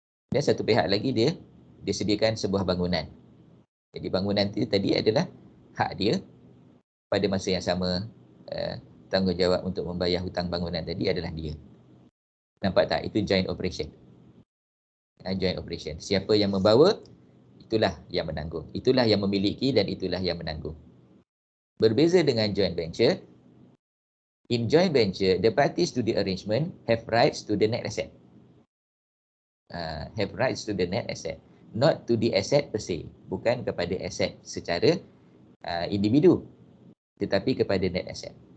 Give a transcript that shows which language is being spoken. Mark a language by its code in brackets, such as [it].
[ms] Dan satu pihak lagi dia sediakan sebuah bangunan. Jadi bangunan itu tadi adalah hak dia, pada masa yang sama tanggungjawab untuk membayar hutang bangunan tadi adalah dia. Nampak tak? Itu joint operation. Joint operation. Siapa yang membawa, itulah yang menanggung. Itulah yang memiliki dan itulah yang menanggung. Berbeza dengan [en] joint venture, in joint venture, the parties to the arrangement have rights to the net asset. Have rights to the net asset, not to the asset per se. [ms] Bukan kepada aset secara individu, tetapi kepada net asset.